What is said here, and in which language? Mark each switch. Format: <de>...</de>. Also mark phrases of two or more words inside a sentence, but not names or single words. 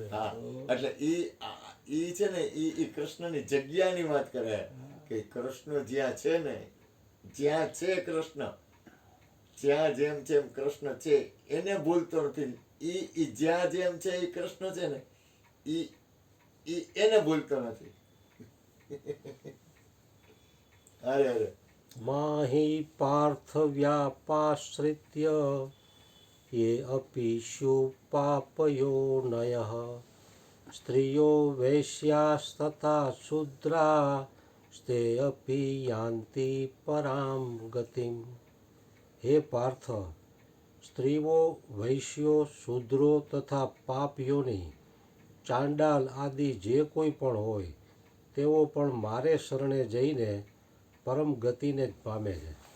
<gu>હા, એટલે ઈ છે ને ઈ કૃષ્ણની જગ્યાની વાત કરે કે કૃષ્ણ જ્યાં છે ને, જ્યાં છે કૃષ્ણ, જ્યાં જેમ જેમ કૃષ્ણ છે એને ભૂલતો નથી. ઈ જ્યાં જેમ છે એ કૃષ્ણ છે ને ઈ એને ભૂલતો નથી. અરે અરે</gu> <sa>માહી પાર્થ વ્યાપાશ્રિત્ય ये अपीषु पापयोनयः स्त्रियो वैश्यास्तथा शूद्रा સ્તે અપી યાન્તિ પરામ ગતિમ.</sa> <gu>હે પાર્થ, સ્ત્રીઓ, વૈશ્યો, શૂદ્રો તથા પાપીઓની, ચાંડાલ આદિ જે કોઈ પણ હોય તેઓ પણ મારે શરણે જઈને પરમ ગતિને જ પામે છે.</gu>